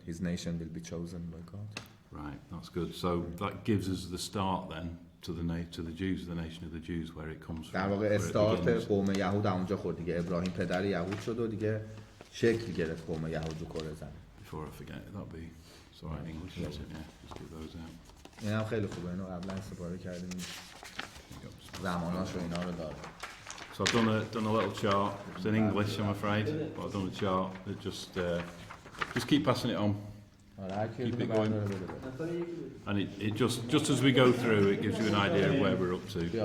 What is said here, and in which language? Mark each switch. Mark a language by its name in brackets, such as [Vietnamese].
[English] His nation will be chosen by God. Right, that's good. So that gives us the start then to the Jews, the nation of the Jews, where it comes from. [Persian] در واقع استارت قوم یهود اونجا خورد دیگه. ابراهیم پدر یهود شد و دیگه شکل گرفت قوم یهود رو کره زمین. [English] Before I forget, that'll be sorry English, isn't it? Yeah, just get those out. [Persian] اینم خیلی خوبه، اینو قبلا استفاده کردیم. زماناش و اینا رو داره. [English] So I've done a little chart. It's in English, I'm afraid, but I've done a chart that just keep passing it on. Keep it going. And it just as we go through, it gives you an idea of where we're up to.